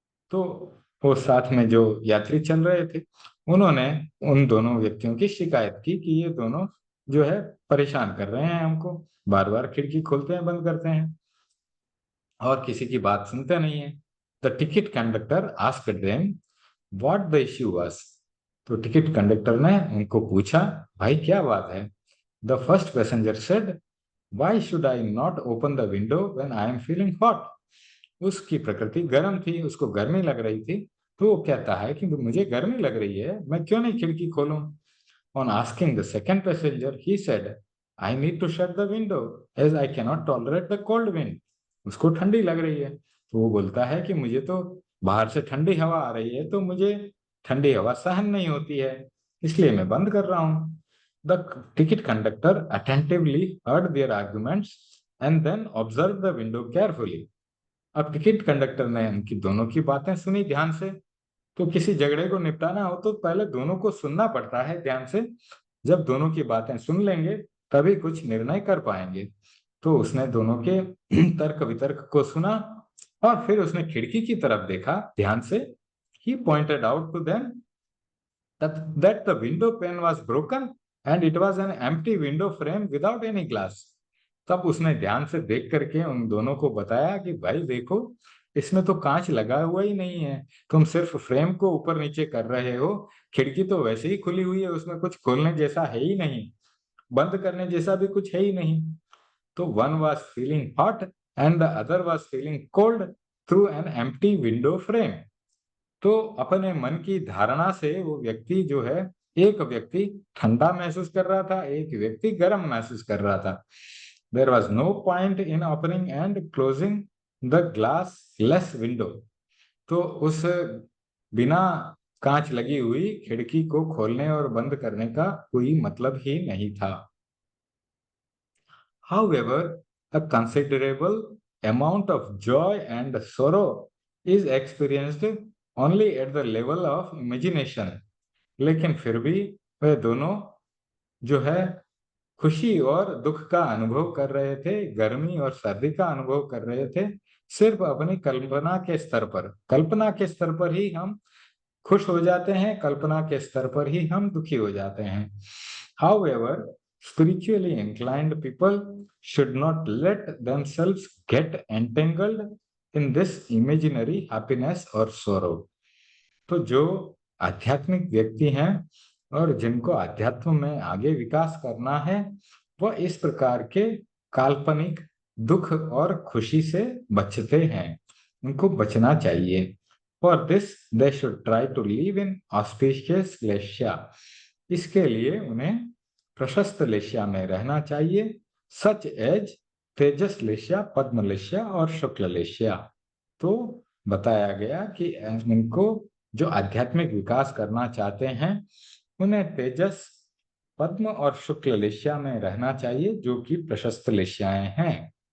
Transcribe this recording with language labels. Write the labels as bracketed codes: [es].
[hi] तो वो साथ में जो यात्री चल रहे थे, उन्होंने उन दोनों व्यक्तियों की शिकायत की कि ये दोनों जो है परेशान कर रहे हैं हमको, बार बार खिड़की खोलते हैं, बंद करते हैं और किसी की बात सुनते नहीं है। [en] The ticket conductor asked them what the issue was. [hi] तो टिकट कंडक्टर ने उनको पूछा, भाई क्या बात है। [en] The first passenger said, Why should I not open the window when I am feeling hot? [hi] उसकी प्रकृति गर्म थी, उसको गर्मी लग रही थी, तो वो कहता है कि मुझे गर्मी लग रही है, मैं क्यों नहीं खिड़की खोलूं। [en] On asking the second passenger, he said, I need to shut the window as I cannot tolerate the cold wind। [hi] उसको ठंडी लग रही है, तो वो बोलता है कि मुझे तो बाहर से ठंडी हवा आ रही है, तो मुझे ठंडी हवा सहन नहीं होती है, इसलिए मैं बंद कर रहा हूं। [en] The ticket conductor attentively heard their arguments and then observed the window carefully। [hi] अब टिकट कंडक्टर ने उनकी दोनों की बातें सुनी ध्यान से। तो किसी झगड़े को निपटाना हो तो पहले दोनों को सुनना पड़ता है ध्यान से। जब दोनों की बातें सुन लेंगे तभी कुछ निर्णय कर पाएंगे। तो उसने दोनों के तर्क वितर्क को सुना और फिर उसने खिड़की की तरफ देखा ध्यान से। [en] He pointed out to them that the window pane was broken and it was an empty window frame without any glass। [hi] तब उसने ध्यान से देख करके उन दोनों को बताया कि भाई देखो, इसमें तो कांच लगा हुआ ही नहीं है, तुम सिर्फ फ्रेम को ऊपर नीचे कर रहे हो। खिड़की तो वैसे ही खुली हुई है, उसमें कुछ खोलने जैसा है ही नहीं, बंद करने जैसा भी कुछ है ही नहीं। [en] तो one was feeling hot and the other was feeling cold through an empty window frame. [hi] तो अपने मन की धारणा से वो व्यक्ति जो है, एक व्यक्ति ठंडा महसूस कर रहा था, एक व्यक्ति गर्म महसूस कर रहा था। [en] There was no point in opening and closing the glass less window. [hi] तो उस बिना कांच लगी हुई खिड़की को खोलने और बंद करने का कोई मतलब ही नहीं था। [en] However, a considerable amount of joy and sorrow is experienced only at the level of imagination. [hi] लेकिन फिर भी वे दोनों जो है खुशी और दुख का अनुभव कर रहे थे, गर्मी और सर्दी का अनुभव कर रहे थे, सिर्फ अपनी कल्पना के स्तर पर। कल्पना के स्तर पर ही हम खुश हो जाते हैं, कल्पना के स्तर पर ही हम दुखी हो जाते हैं। [en] However, spiritually inclined people should not let themselves get entangled in this imaginary happiness or sorrow. [hi] तो जो आध्यात्मिक व्यक्ति हैं और जिनको अध्यात्म में आगे विकास करना है, वह इस प्रकार के काल्पनिक दुख और खुशी से बचते हैं, उनको बचना चाहिए। [en] For this, they should try to live in auspicious leshya. [hi] इसके लिए उन्हें प्रशस्त लेस्या में रहना चाहिए, [en] such as [hi] तेजस लेस्या, पद्म लेस्या और शुक्ल लेस्या। तो बताया गया कि उनको जो आध्यात्मिक विकास करना चाहते हैं, उन्हें तेजस, पद्म और शुक्ल लेस्या में रहना चाहिए, जो कि प्रशस्त लेस्याएं हैं।